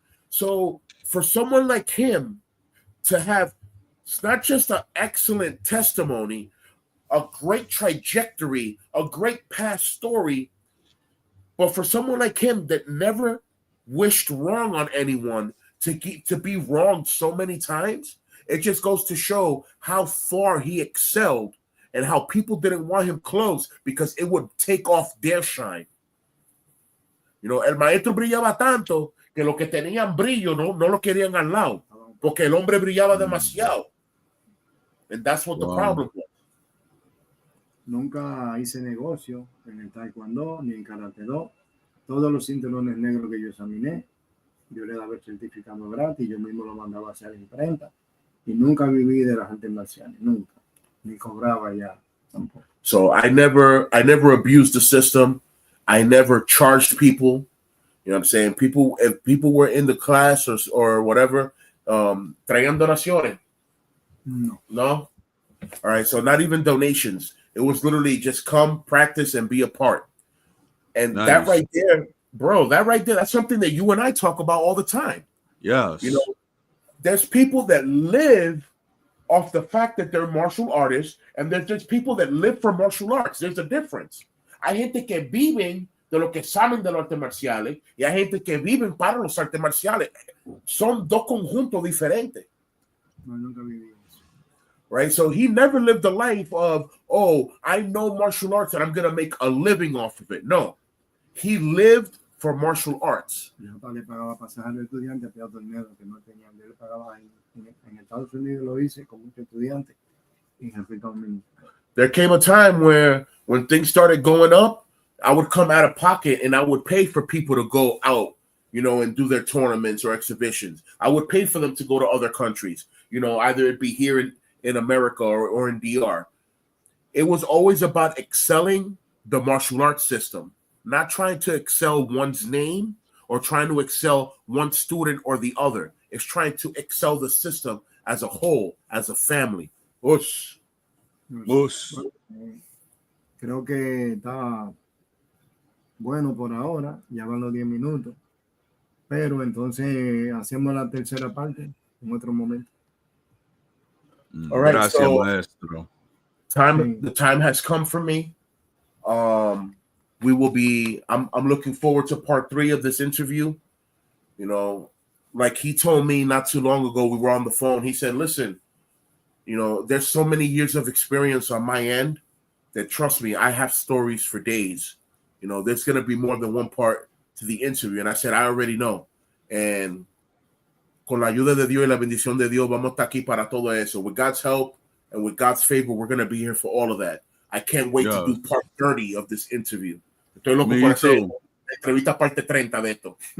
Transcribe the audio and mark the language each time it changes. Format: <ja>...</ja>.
<en>So for someone like him to have not just an excellent testimony, a great trajectory, a great past story, but for someone like him that never wished wrong on anyone to be wronged so many times, it just goes to show how far he excelled and how people didn't want him close because it would take off their shine. You know,</en> <es>el maestro brillaba tanto que los que tenían brillo no lo querían al lado porque el hombre brillaba demasiado.</es> <en>And that's what the problem was.</en> <es>Nunca hice negocio en el taekwondo ni en karate do. Todos los cinturones negros que yo examiné, yo le daba el certificado gratis, yo mismo lo mandaba a hacer en imprenta. Y nunca viví de las artes marciales, nunca. Ni cobraba ya tampoco.</es> <en>So I never abused the system. I never charged people. You know what I'm saying? If people were in the class or whatever,</en> <es>traían donaciones.</es> <en>No. All right. So not even donations. It was literally just come, practice, and be a part. And nice. That right there, bro, that's something that you and I talk about all the time. Yes. You know, there's people that live off the fact that they're martial artists, and there's just people that live for martial arts. There's a difference.</en> <es>Hay gente que viven de lo que saben de los artes marciales y hay gente que viven para los artes marciales. Son dos conjuntos diferentes. No, nunca viví eso.</es> <en>Right? So he never lived the life of, oh, I know martial arts and I'm going to make a living off of it. No. He lived for martial arts.</en> <es>Mi papá le pagaba pasaje al estudiante a torneos que no tenían. Yo le pagaba en Estados Unidos, lo hice con muchos estudiantes en República Dominicana.</es> <en>There came a time where when things started going up, I would come out of pocket and I would pay for people to go out, you know, and do their tournaments or exhibitions. I would pay for them to go to other countries, you know, either it be here in America or in DR. It was always about excelling the martial arts system, not trying to excel one's name or trying to excel one student or the other. It's trying to excel the system as a whole, as a family. Ush. Ush.</en> <es>Creo que está bueno por ahora, ya van los 10 minutos, pero entonces hacemos la tercera parte en otro momento.</es> <en>All right,</en> <es>Gracias,</es> <en>so</en> <es>maestro.</es> <en>the time has come for me. We will be, I'm looking forward to part 3 of this interview. You know, like he told me not too long ago, we were on the phone. He said, listen, you know, there's so many years of experience on my end that, trust me, I have stories for days. You know, there's going to be more than one part to the interview. And I said, I already know.</en> <es>And con la ayuda de Dios y la bendición de Dios, vamos a estar aquí para todo eso.</es> <en>With God's help and with God's favor, we're going to be here for all of that. I can't wait to do part 30 of this interview.</en> <es>Estoy loco por hacer entrevista parte 30 de esto.</es>